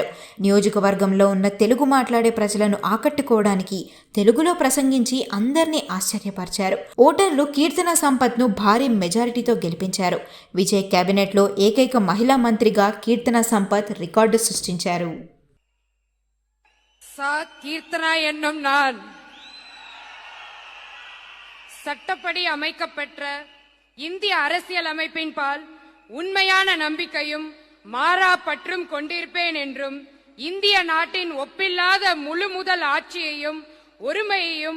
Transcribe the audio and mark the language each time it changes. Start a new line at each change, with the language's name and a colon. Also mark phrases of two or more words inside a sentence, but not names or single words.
Telugu: నియోజకవర్గంలో ఉన్న తెలుగు మాట్లాడే ప్రజలను ఆకట్టుకోవడానికి తెలుగులో ప్రసంగించి అందరినీ ఆశ్చర్యపరిచారు. ఓటర్లు కీర్తన సంపత్ను భారీ మెజారిటీతో గెలిపించారు. విజయ్ కేబినెట్లో ఏకైక మహిళా మంత్రిగా కీర్తన సంపత్ రికార్డు సృష్టించారు.
Tamil: சா கீர்த்தனா என்னும் நான் சட்டப்படி அமைக்கப்பெற்ற இந்திய அரசியல் அமைப்பின் பால் உண்மையான நம்பிக்கையும் மாறா பற்றும் கொண்டிருப்பேன் என்றும் இந்திய நாட்டின் ஒப்பில்லாத முழு முதல் ஆட்சியையும் ஒருமையையும்